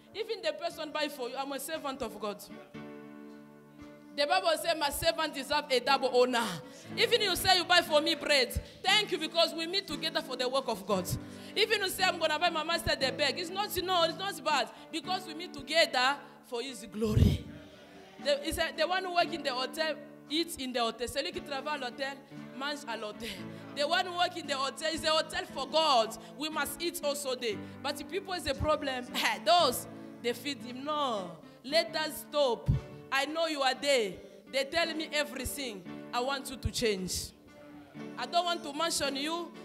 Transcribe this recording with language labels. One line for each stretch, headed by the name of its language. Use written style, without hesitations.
English: Even the person buy for you, I'm a servant of God. The Bible says my servant deserves a double honor. Even you say you buy for me bread, thank you because we meet together for the work of God. Even you say I'm going to buy my master the bag, it's not bad because we meet together for his glory. The one who works in the hotel eats in the hotel.
French: Celui qui travaille à l'hôtel mange à l'hôtel.
English: The one who works in the hotel is a hotel for God. We must eat also there. But if people is a problem, those they feed him. No, let us stop. I know you are there. They tell me everything. I want you to change. I don't want to mention you.